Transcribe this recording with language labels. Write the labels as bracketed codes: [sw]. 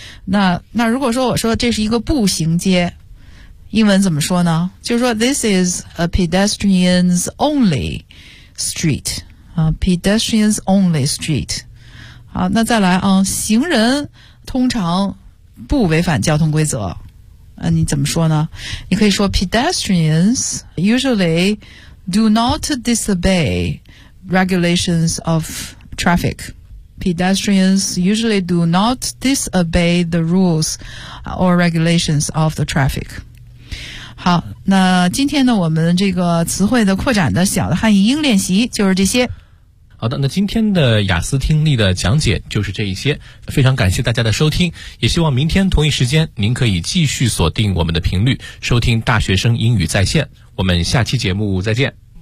[zh] 那如果说我说这是一个步行街，英文怎么说呢？就是说 [en] this is a pedestrians only street 啊 ，pedestrians only street。 [zh] 好，那再来啊，行人通常不违反交通规则。你怎么说呢？你可以说 [en] pedestrians usually do not disobey regulations of traffic. Pedestrians usually do not disobey the rules or regulations of the traffic. [zh] 好，那今天呢，我们这个词汇的扩展的小的汉语音练习就是这些。好的，那今天的雅思听力的讲解就是这一些，非常感谢大家的收听，也希望明天同一时间您可以继续锁定我们的频率收听大学生英语在线，我们下期节目再见。